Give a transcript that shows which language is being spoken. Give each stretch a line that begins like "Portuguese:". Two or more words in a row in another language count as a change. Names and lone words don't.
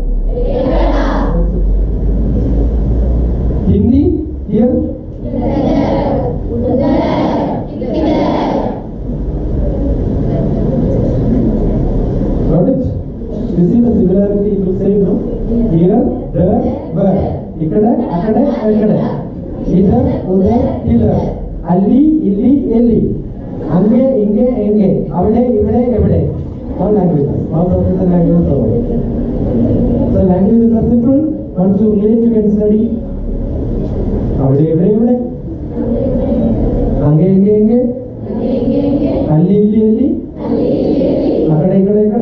English: Hindi? Here? Got it? You see the similarity it will say, no? Here, there, where?
Telugu: Ikkada, akkada, ekkada.
English: Either, udar, hither.
Kannada: Alli, illi, elli.
Tamil: Ange, inge, enge.
Malayalam: Avade, ivade, evade.
English: All languages. All of the languages are over. So languages are simple. Once you relate, you can study.
Malayalam: Avade, ivade, evade.
Tamil: Ange, inge, enge.
Kannada: Alli, illi, elli.
Telugu: Akkada, ikkada, ekkada.